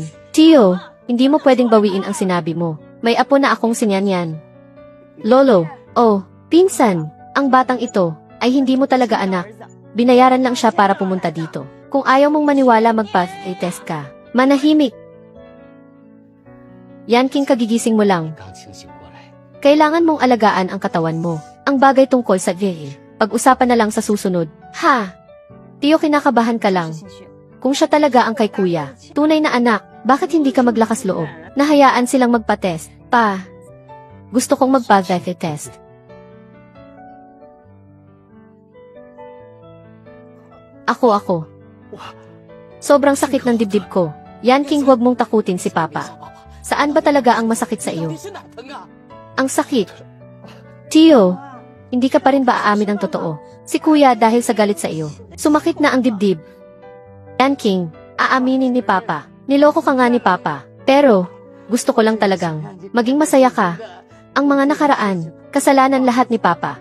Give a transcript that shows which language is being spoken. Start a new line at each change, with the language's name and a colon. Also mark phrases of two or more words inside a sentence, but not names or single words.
Filipino: Tiyo, hindi mo pwedeng bawiin ang sinabi mo. May apo na akong si Yan Yan. Lolo, oh, pinsan, ang batang ito ay hindi mo talaga anak. Binayaran lang siya para pumunta dito. Kung ayaw mong maniwala magpa-test ka, manahimik. Yan King, kagigising mo lang.
Chinese: 刚清醒过来，
Filipino: Kailangan mong alagaan ang katawan mo. Ang bagay tungkol sa pag-usapan na lang sa susunod. Ha? Tiyo, kinakabahan ka lang. Kung siya talaga ang kay kuya, tunay na anak, bakit hindi ka maglakas loob? Nahayaan silang magpa-test. Pa, gusto kong magpa-test. Ako. Sobrang sakit ng dibdib ko. Yan King, huwag mong takutin si Papa. Saan ba talaga ang masakit sa iyo?
Chinese: 你是哪疼啊？
Filipino: Ang sakit. Tiyo, hindi ka pa rin ba aamin ang totoo? Si kuya dahil sa galit sa iyo. Sumakit na ang dibdib. Yan King, aaminin ni Papa. Niloko ka nga ni Papa. Pero, gusto ko lang talagang maging masaya ka. Ang mga nakaraan, kasalanan lahat ni Papa.